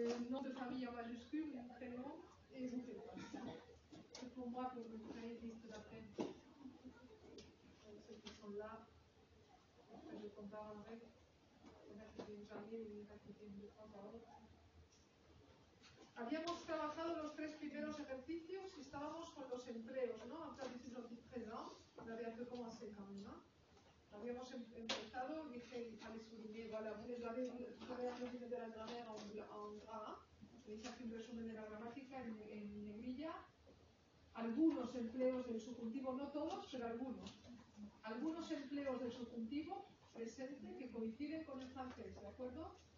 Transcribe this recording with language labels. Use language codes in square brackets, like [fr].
[fr] Nom de famille en majuscule, prénom, et vous faites ça. C'est pour moi que vous créez une liste d'appels. Ceux qui sont là, après je comparerai. Il y en a qui viennent jamais, il y en a qui viennent de temps à autre. [es] Habíamos trabajado los 3 primeros ejercicios y estábamos con los empleos, ¿no? [fr] Après le présent, on avait un peu commencé quand même, ¿no? [es] Habíamos empezado, dije, [fr] il fallait souligner, voilà, vous avez un resumen de la grammaire en gras, [es] veis aquí un resumen de la gramática en negrilla, algunos empleos del subjuntivo, no todos, pero algunos empleos del subjuntivo presente que coinciden con el francés, ¿de acuerdo?